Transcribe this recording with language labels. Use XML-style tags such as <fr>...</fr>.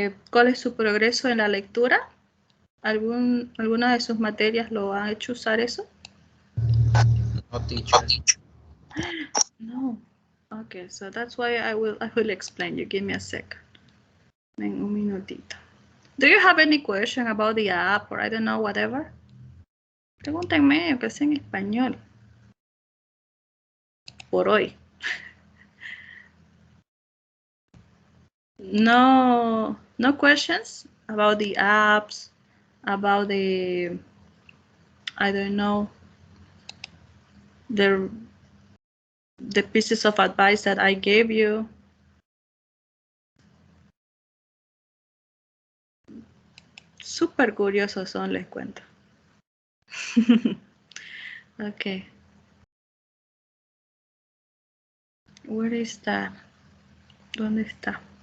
<es>¿Cuál es su progreso en la lectura? ¿Alguna de sus materias lo ha hecho usar eso?</es> <en>No, teacher. No. Okay, so that's why I will explain you. Give me a second.</en> <es>En un minutito.</es> <en>Do you have any question about the app or I don't know, whatever?</en> <es>Pregúntenme, aunque sea en español. Por hoy.</es> <en>No questions about the apps, about the, I don't know, the pieces of advice that I gave you.</en> <es>Súper curiosos son, les cuento.</es> <en>Okay. Where is that?</en> <es>¿Dónde está?</es>